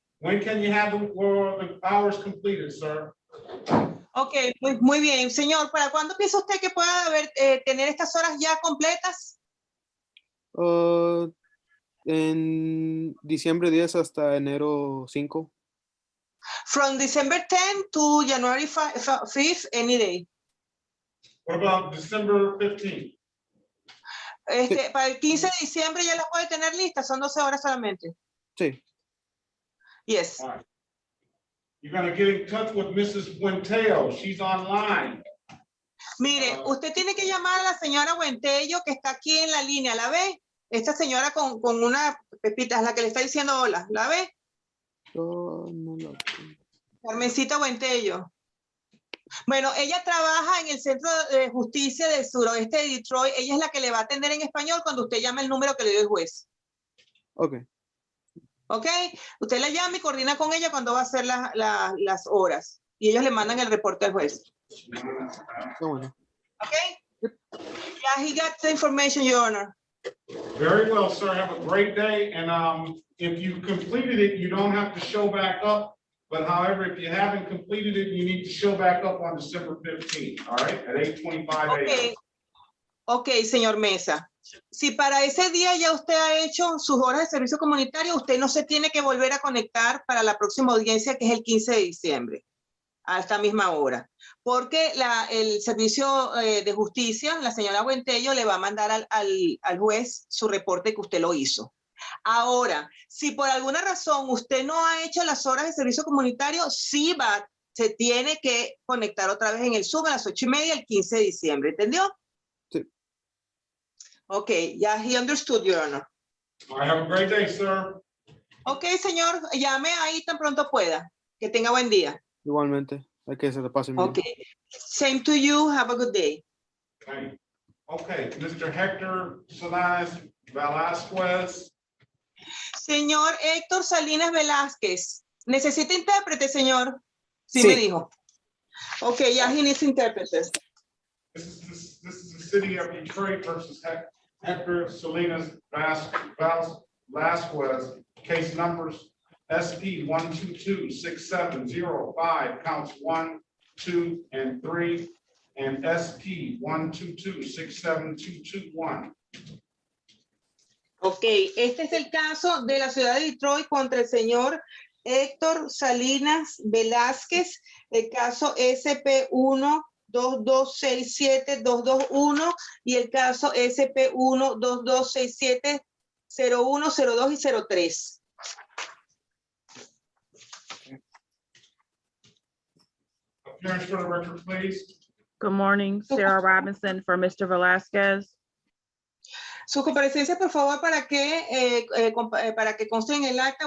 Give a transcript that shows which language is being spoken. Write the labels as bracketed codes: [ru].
[en] When can you have the hours completed, sir? [es] Ok, muy bien. Señor, ¿para cuándo piensa usted que pueda tener estas horas ya completas? En diciembre 10 hasta enero 5. [en] From December 10 to January 5th, any day. What about December 15th? [es] Para el 15 de diciembre ya las puede tener listas, son 12 horas solamente. Sí. [en] Yes. All right. You're going to get in touch with Mrs. Buenteo. She's online. [es] Mire, usted tiene que llamar a la señora Buentello que está aquí en la línea, ¿la ve? Esta señora con una pepita es la que le está diciendo hola, ¿la ve? No lo... Carmencita Buentello. Bueno, ella trabaja en el Centro de Justicia del Suroeste de Detroit. Ella es la que le va a atender en español cuando usted llame el número que le dio el juez. Ok. ¿Ok? Usted la llama y coordina con ella cuando va a hacer las horas. y ellos le mandan el reporte al juez. Está bueno. [en] Okay? Yeah, he got the information, Your Honor. Very well, sir. Have a great day. And if you completed it, you don't have to show back up. But however, if you haven't completed it, you need to show back up on December 15th, all right, at 8:25 a.m. [es] Okay. Ok, señor Mesa. Si para ese día ya usted ha hecho sus horas de servicio comunitario, usted no se tiene que volver a conectar para la próxima audiencia, que es el 15 de diciembre, a esta misma hora. Porque el servicio de justicia, la señora Buentello, le va a mandar al juez su reporte que usted lo hizo. Ahora, si por alguna razón usted no ha hecho las horas de servicio comunitario, sí se tiene que conectar otra vez en el Zoom a las 8:30 el 15 de diciembre, ¿entendió? Sí. [en] Ok, ya he understood, Your Honor. All right, have a great day, sir. [es] Ok, señor, llame ahí tan pronto pueda. Que tenga buen día. Igualmente, hay que se le pase bien. [en] Ok, same to you, have a good day. Okay, Mr. Hector Salinas Velasquez. [es] Señor Héctor Salinas Velázquez, ¿necesita intérprete, señor? Sí, Sí. me dijo. [en] Ok, ya he needs interpreter. This is the city of Detroit versus Hector Salinas Velasquez. Case numbers SP 1226705, counts 1, 2, and 3, and SP 122672221. [es] Ok, este es el caso de la ciudad de Detroit contra el señor Héctor Salinas Velázquez, el caso SP1-2267-221 y el caso SP1-2267-01, 02 y 03. [en] Appearance for the record, please. Good morning, Sarah Robinson for Mr. Velasquez. [es] Su comparecencia, por favor, para que conste en el acta.